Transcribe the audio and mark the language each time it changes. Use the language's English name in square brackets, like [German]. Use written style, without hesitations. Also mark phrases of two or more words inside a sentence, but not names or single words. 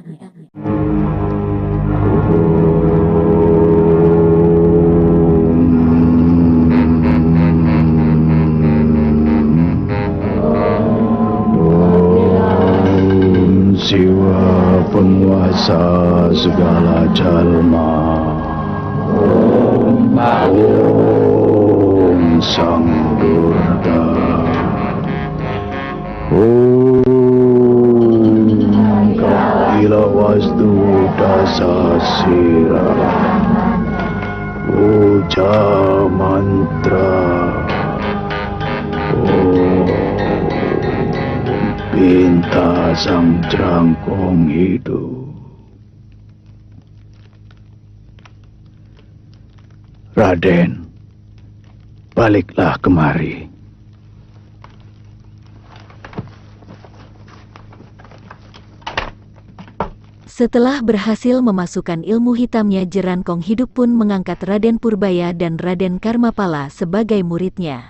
[Indonesian] Siwa penguasa segala jalma. Om Sang Durga. Om Kapila Wastu Dasasira. Puja mantra. Om Pinta Sang Jerangkong Hidup. Raden, baliklah kemari. Setelah berhasil memasukkan ilmu hitamnya, Jerangkong Hidup pun mengangkat Raden Purbaya dan Raden Karmapala sebagai muridnya.